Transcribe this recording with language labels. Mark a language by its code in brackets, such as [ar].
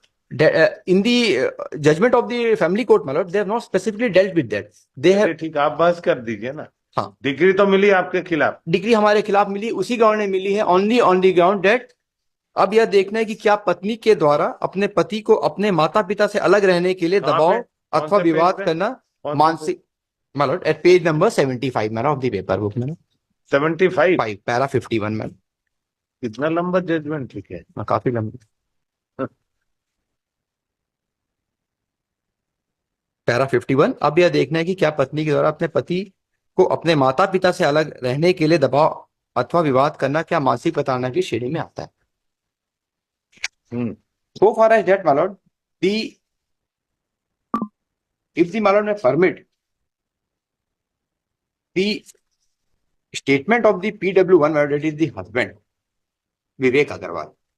[en] in the judgment of the family court, my lord, they have not specifically dealt with that. They have [hi] ठीक, आप बहस कर दीजिए ना। हाँ, डिग्री तो मिली आपके खिलाफ, डिग्री हमारे खिलाफ मिली, उसी ग्राउंड में मिली है, [en] Only on the ground date. [hi] अब यह देखना है कि क्या पत्नी के द्वारा अपने पति को अपने माता पिता से अलग रहने के लिए दबाव अथवा विवाद करना मानसिक, [en] my lord, at page number 75 madam of the paper book madam, [hi] 75 para 51 madam. इतना लंबा जजमेंट ठीक है, काफी लंबा। पैरा 51। अब यह देखना है कि क्या पत्नी के द्वारा अपने पति को अपने माता पिता से अलग रहने के लिए दबाव अथवा विवाद करना क्या मानसिक प्रताड़ना की श्रेणी में आता है। [en] So far as that, my lord, if the my lord may permit, the statement of the PW1, my lord, that is the husband, Vivek Agarwal.